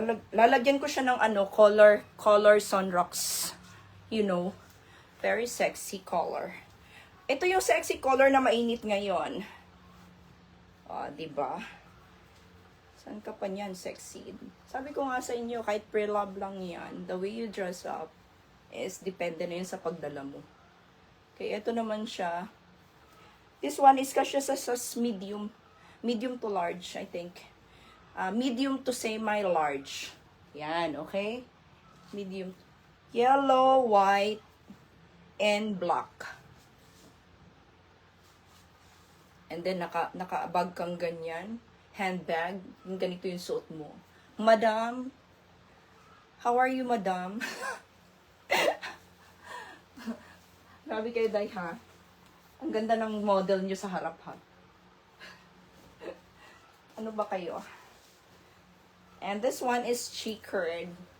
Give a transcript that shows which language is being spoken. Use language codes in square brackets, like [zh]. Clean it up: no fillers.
[tl] Lalagyan ko siya ng color sunrocks. [en] You know, very sexy color. [tl] Ito yung sexy color na mainit ngayon. Diba? Saan ka pa niyan, sexy? Sabi ko nga sa inyo, kahit pre-love lang yan, [en] the way you dress up [tl] is depende na yun sa pagdala mo. Okay, ito naman siya. [en] This one is [tl] kasi sa [en] medium to large, I think. Medium to semi-large. Yan, okay? Medium. Yellow, white, and black. And then, naka-bag kang ganyan. Handbag. [tl] Yung ganito yung suot mo. [en] Madam, how are you, madam? [tl] Grabe kayo, day, ha? Ang ganda ng model nyo sa harap, ha? Ano ba kayo? [en] And this one is checkered.